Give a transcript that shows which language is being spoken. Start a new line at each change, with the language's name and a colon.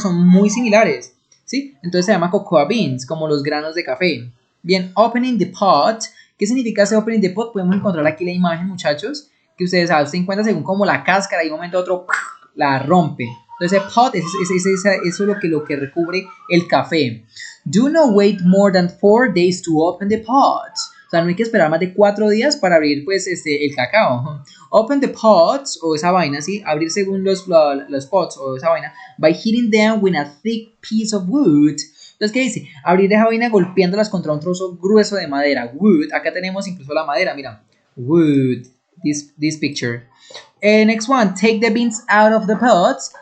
Spanish: Son muy similares, ¿sí? Entonces se llama cocoa beans, como los granos de café. Bien, opening the pot. ¿Qué significa ese opening the pot? Podemos encontrar aquí la imagen, muchachos, que ustedes saben, se encuentra según como la cáscara y de un momento a otro la rompe. Entonces, el pot eso es lo que recubre el café.
English: Do not wait more than 4 days to open the pot.
Spanish: O sea, no hay que esperar más de 4 días para abrir, pues, el cacao.
English: Open the pots,
Spanish: o esa vaina, ¿sí? Abrir según los pots, o esa vaina,
English: by hitting them with a thick piece of wood.
Spanish: Entonces, ¿qué dice? Abrir esa vaina golpeándolas contra un trozo grueso de madera. Wood. Acá tenemos incluso la madera, mira. Wood.
English: This picture. Next one, take the beans out of the pots.